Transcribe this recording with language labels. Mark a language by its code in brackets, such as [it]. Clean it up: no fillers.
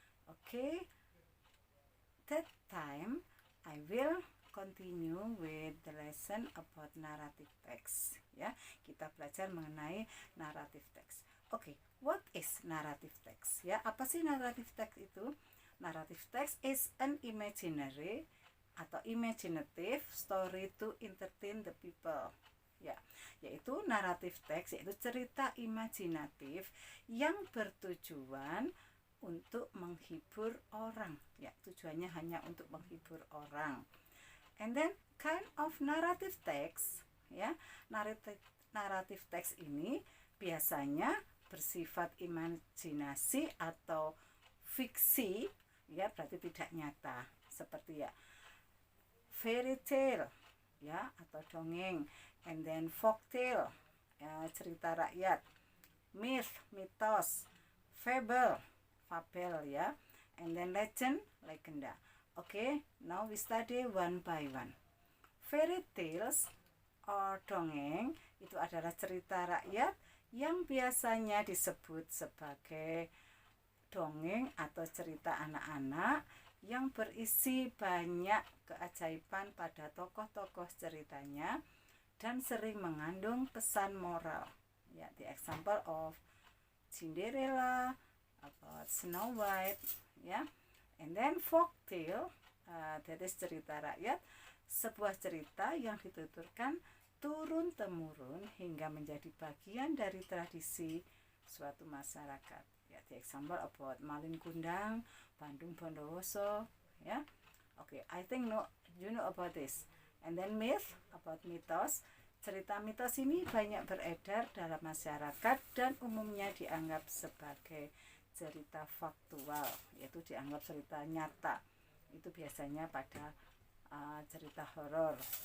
[en] Okay, that time I will continue with the lesson about narrative text. [id] Ya, kita belajar mengenai narrative text. [en] Okay, what is narrative text? [id] Ya, apa sih narrative text itu? [en] Narrative text is an imaginary atau imaginative story to entertain the people. [id] Ya, yaitu narrative text, yaitu cerita imajinatif yang bertujuan untuk menghibur orang. Ya, tujuannya hanya untuk menghibur orang. [en] And then kind of narrative text, [id] ya, narrative text ini biasanya bersifat imajinasi atau fiksi, ya, berarti tidak nyata, seperti ya fairy tale, ya, atau dongeng, and then folk tale, ya, cerita rakyat, myth, mitos, fable, fabel, ya, and then legend, legenda. [en] Okay, now we study one by one. [id] Fairy tales or dongeng itu adalah cerita rakyat yang biasanya disebut sebagai dongeng atau cerita anak-anak yang berisi banyak keajaiban pada tokoh-tokoh ceritanya dan sering mengandung pesan moral. [en] Ya, the example of Cinderella, about Snow White, ya. And then folk tale, that is [id] cerita rakyat, sebuah cerita yang dituturkan turun-temurun hingga menjadi bagian dari tradisi suatu masyarakat. [en] Ya, the example about Malin Kundang, Bandung Bondowoso, ya. Okay, I think you know about this. And then myth, about mitos. [id] Cerita mitos ini banyak beredar dalam masyarakat dan umumnya dianggap sebagai cerita faktual, yaitu dianggap cerita nyata. Itu biasanya pada cerita horor.